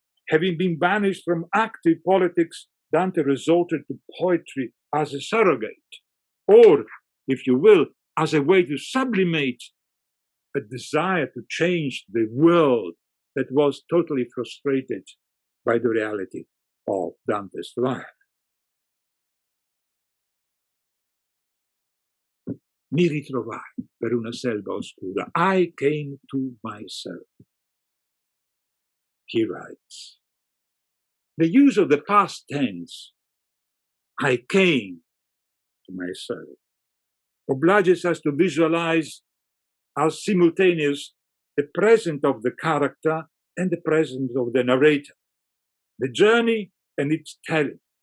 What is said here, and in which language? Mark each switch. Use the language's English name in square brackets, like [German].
[English] Having been banished from active politics, Dante resorted to poetry as a surrogate, or, if you will, as a way to sublimate a desire to change the world that was totally frustrated by the reality of Dante's life. [Italian] Mi ritrovai per una selva oscura. [English] I came to myself, he writes. The use of the past tense, I came to myself, obliges us to visualize as simultaneous the present of the character and the present of the narrator, the journey and its telling.